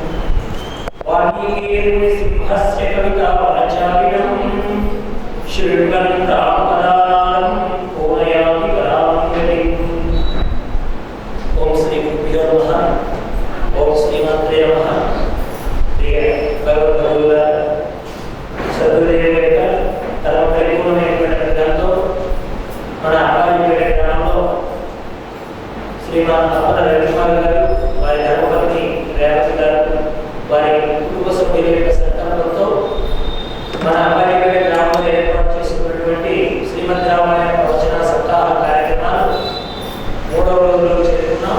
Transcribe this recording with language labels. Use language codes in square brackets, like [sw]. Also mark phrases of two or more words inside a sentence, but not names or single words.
[sa] वाल्मीकिर्सिंहस्य कवितावनचारिणम् शृण्वन् रामपदानां पूरयामि परां गतिम्। ॐ श्रीगुरुभ्यो नमः। ॐ श्रीमात्रे नमः। [te] ప్రియ భగవద్బంధువులారా, సద్గురుదేవుల యొక్క పరమ పరిపూర్ణమైనటువంటి గ్రంథంతో మన అబ్బాయిపేట గ్రామంలో శ్రీమాన్ అప్పల రవికుమార్ గారు, వారి ధర్మపత్ని రేవతి గారు, వారి కుటుంబ సభ్యుల యొక్క సంకల్పంతో మన అబ్బాయిపేట గ్రామంలో ఏర్పాటు చేసుకున్నటువంటి శ్రీమద్ రామాయణ ప్రవచన సప్తాహ కార్యక్రమాలు 3వ రోజులో చేరుకున్నాం.